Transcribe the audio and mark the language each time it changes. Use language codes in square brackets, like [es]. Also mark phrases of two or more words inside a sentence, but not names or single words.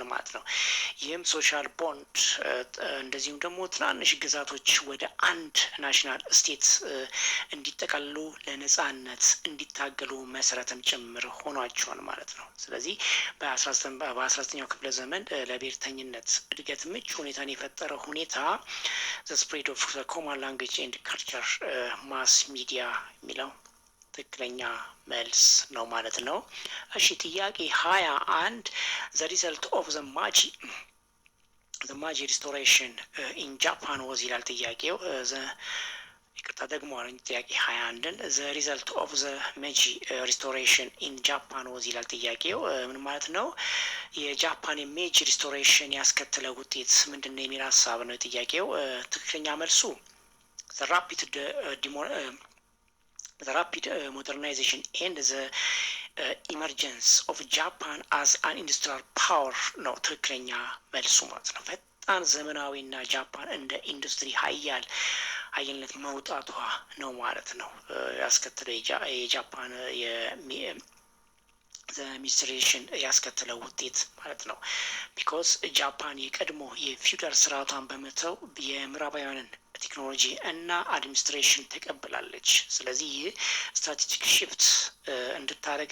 [am] ማለት ነው። ይህም [en] social bond [am] እንደዚሁም ደግሞ ትናንሽ ግዛቶች ወደ አንድ [en] national state [am] እንዲጠቃልሉ ለነጻነት እንዲታገሉ መሰረትም ጭምር ሆኗቸዋል ማለት ነው። ስለዚህ በ19ኛው ክፍለ ዘመን ለብሔርተኝነት እድገት ምቹ ሁኔታን የፈጠረ ሁኔታ [en] the spread of the common language and culture mass media [am] የሚለው ትክክለኛ መልስ ነው ማለት ነው። እሺ ጥያቄ 21 [en] the result of the Meiji restoration in Japan was [am] ይላል ጥያቄው። ይቅርታ ደግሞ አለኝ ጥያቄ 21ን [en] the result of the Meiji restoration in Japan was [am] ይላል ጥያቄው። ምን ማለት ነው? የጃፓን የሜጂ ሪስቶሬሽን ያስከተለው ውጤት ምንድነው የሚል ሀሳብ ነው ጥያቄው። ትክክለኛ መልሱ [en] the rapid modernization and the emergence of Japan as an industrial power [am] ነው ትክክለኛ መልሱ ማለት ነው። ፈጣን ዘመናዊና ጃፓን እንደ ኢንዱስትሪ ሀያልነት መውጣቷ ነው ማለት ነው ያስከተለው የጃፓን ሚኒስትሬሽን ያስከተለው ውጤት ማለት ነው። ቢኮዝ ጃፓን የቀድሞ የፊውዳል ስርዓቷን በመተው የምዕራባውያንን ቴክኖሎጂ እና አድሚኒስትሬሽን ተቀብላለች። ስለዚህ ይህ [en] strategic shift [am] እንድታደርግ